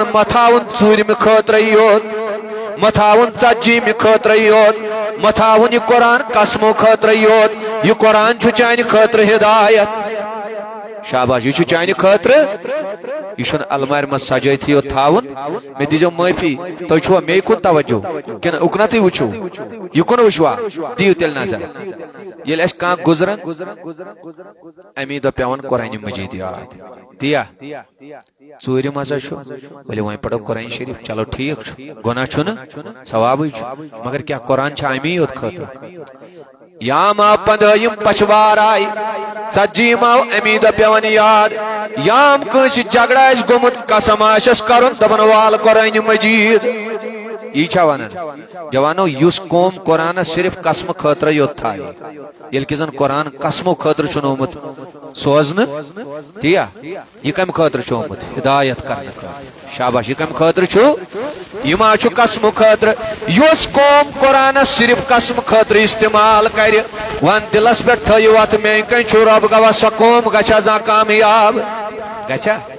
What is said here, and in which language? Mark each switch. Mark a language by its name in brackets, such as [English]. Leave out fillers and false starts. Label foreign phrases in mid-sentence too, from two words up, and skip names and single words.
[Kashmiri] متھاون ژوٗرمہِ خٲطرٕ یوت متھاون ژتجیٖمہِ خٲطرٕ یوت متھاون یہ قرآن قسمو خٲطرٕ یوت یہ قرآن چھُ چانہِ خٲطرٕ ہدایت شاباش یہ چانہ خاطر یہ المار مز سجائت یوت تھاون مے دیجو معافی تھی چھوا مے کن توجہ کن اکنتھے وچھو یہ کن وچھوا دیو تیل نظر یل اس کان گزرن امی دو پیون قرآن مجید یاد دیا ژوٗرِم ہسا چھُ ؤلِو وۄنۍ پڑھو قرآن شریف چلو ٹھیک گناہ چھُنہٕ ثوابٕے چھُ مگر کیا قرآن چھا امی یوت خاطر یام آو پندہم پچھوار آئی ژتجیٖم آو امی دۄہ پیوان یاد یام کٲنٛسہِ جگڑٕ آسہِ گوٚمُت قسم آسٮ۪س کرُن دپان وال قرآن مجید یہ چھا ونان جوانو یس قوم قرآن صرف قسم خاطر یوت تھایہِ ییٚلہِ کہِ زن قرآن قسمو خاطر چھُنہٕ آمُت سوزنہٕ تیا یہ کم خاطر چھُ آمُت ہدایت کرنہٕ خٲطرٕ شاباش یہ کم خاطر چھُ یہ ما چھُ قسم خاطر یس قوم قرآن صرف قسم خاطر استعمال کر ون دلس پہ تھو ات میان کن چھُ رب گواہ سۄ قوم گژھِ زانٛہہ کامیاب گژھِ